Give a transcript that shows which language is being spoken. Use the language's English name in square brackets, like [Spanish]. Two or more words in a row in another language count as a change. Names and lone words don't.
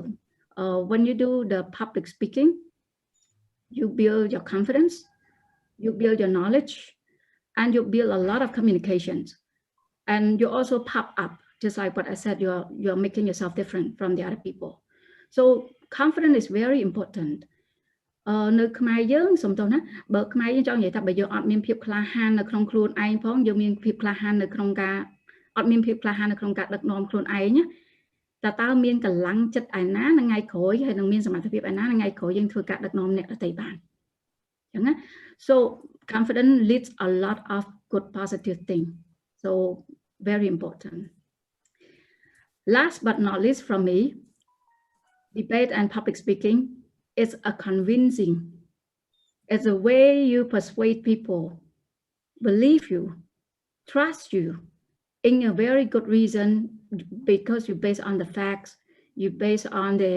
[English] When you do the public speaking, you build your confidence, you build your knowledge, and you build a lot of communications. And you also pop up, just like what I said, you're making yourself different from the other people. So confidence is very important. [Khmer] នៅខ្មែរយើងសំទោសណាបើខ្មែរយើងចង់និយាយថាបើយើងអត់មានភាពក្លាហាននៅក្នុងខ្លួនឯងផងយើងមានភាពក្លាហាននៅក្នុងការអត់មានភាពក្លាហាននៅក្នុងការដឹកនាំខ្លួនឯងតើមានកម្លាំងចិត្តឯណានៅថ្ងៃក្រោយហើយនឹងមានសមត្ថភាពឯណានៅថ្ងៃក្រោយយើងធ្វើការដឹកនាំអ្នកដទៃបានអញ្ចឹងណា [English] so confidence leads a lot of good positive thing so very important last but not least from me debate and public speaking is a convincing it's a way you persuade people believe you trust you in a very good reason because you base on the facts you base on